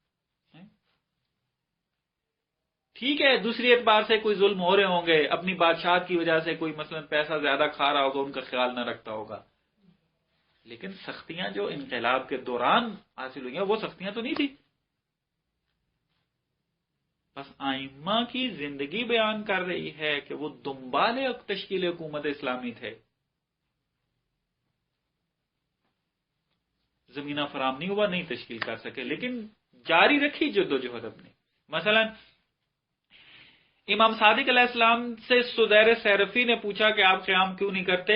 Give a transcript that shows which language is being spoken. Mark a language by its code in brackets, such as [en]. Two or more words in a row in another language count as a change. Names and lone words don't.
[ur] ٹھیک ہے، دوسری اعتبار سے کوئی ظلم ہو رہے ہوں گے، اپنی بادشاہت کی وجہ سے کوئی مثلا پیسہ زیادہ کھا رہا ہوگا، ان کا خیال نہ رکھتا ہوگا، لیکن سختیاں جو انقلاب کے دوران حاصل ہوئی ہیں وہ سختیاں تو نہیں تھی۔ بس ائمہ کی زندگی بیان کر رہی ہے کہ وہ [fa] دنبال تشکیل حکومت اسلامی [ur] تھے، زمینہ فراہم نہیں ہوا، نہیں تشکیل کر سکے، لیکن جاری رکھی جدوجہد اپنی۔ مثلا امام صادق علیہ السلام سے سدیر سیرفی نے پوچھا کہ آپ قیام کیوں نہیں کرتے؟